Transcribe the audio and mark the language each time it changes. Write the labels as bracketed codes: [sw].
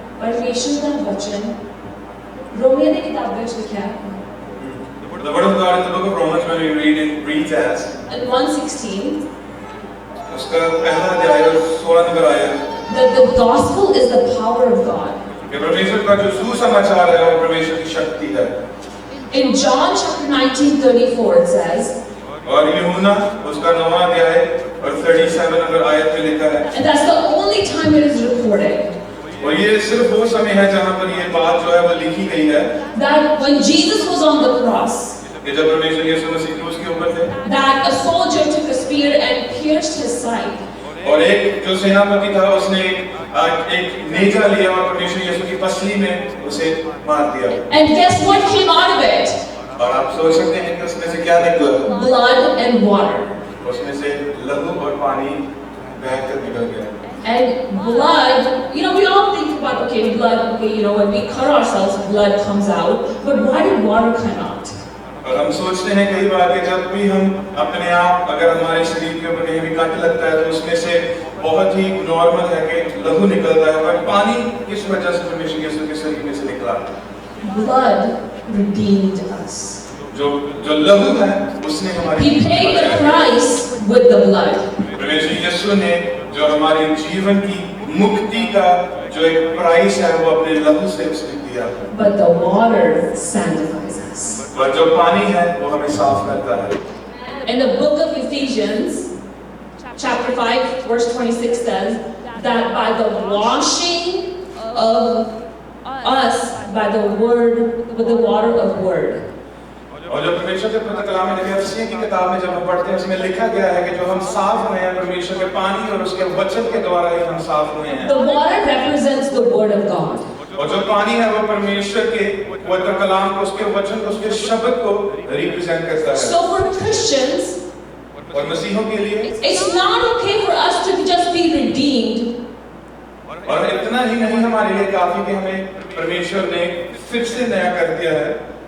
[hi] परमेश्वर का वचन रोमियो की किताब में लिखा है [en] The word of God in the book of Romans, when we read it, reads as in 1:16 [hi] उसका पहला अध्याय और 16 नंबर आयत [en] that the gospel is the power of God. [hi] कि परमेश्वर का जो सुसमाचार है वो परमेश्वर की शक्ति है। [en] In John chapter 19:34 it says, [hi] और यूहन्ना उसका 9वां अध्याय और 37 नंबर आयत में लिखा है। [en] and that's the only time it is recorded. [hi] और ये सिर्फ वो समय है जहाँ पर ये बात जो है वो लिखी गई है [en] That when Jesus was on the cross, [hi] कि जब परमेश्वर यीशु मसीह क्रूस के ऊपर थे [en] that a soldier took a spear and pierced his side. [hi] और एक जो सेनापति था उसने एक नेजा लिया और परमेश्वर यीशु की पसली में उसे मार दिया। [en] And guess what came out of it? [hi] और आप सोच सकते हैं कि उसमें से क्या निकला? [en] Blood and water. [hi] उसमें से लहू और पानी बहकर निकल गया। [en] And blood, we all think about, okay, blood, when we cut ourselves, blood comes out. But why did water come out? [hi] और हम सोचते हैं कई बार कि जब भी हम अपने आप अगर हमारे शरीर के ऊपर कहीं भी कट लगता है तो उसमें से बहुत ही नॉर्मल है कि लहू निकलता है और पानी किस वजह से परमेश्वर यीशु के शरीर में से निकला? [en] Blood redeemed us. [hi] जो लहू है उसने हमारी [en] He paid the price with the blood. [hi] परमेश्वर यीशु ने जो हमारे जीवन की मुक्ति का जो एक प्राइस है वो अपने लहू से उसने दिया। [en] But the water sanctifies us. [hi] और जो पानी है वो हमें साफ करता है। [en] In the book of Ephesians, chapter 5, verse 26 says that by the washing of us by the word, with the water of word. [hi] और जो परमेश्वर के पवित्र कलाम में इफिसियों की किताब में जब हम पढ़ते हैं उसमें लिखा गया है कि जो हम साफ हुए हैं परमेश्वर के पानी और उसके वचन के द्वारा ही हम साफ हुए हैं। [en] The water represents the word of God. [hi] और जो पानी है वो परमेश्वर के पवित्र कलाम को उसके वचन को उसके शब्द को रिप्रेजेंट करता है। [en] So for Christians, [hi] और मसीहों के लिए [en] it's not okay for us to just be redeemed. [hi] और इतना ही नहीं हमारे लिए काफी कि हमें परमेश्वर ने फिर से नया कर दिया है।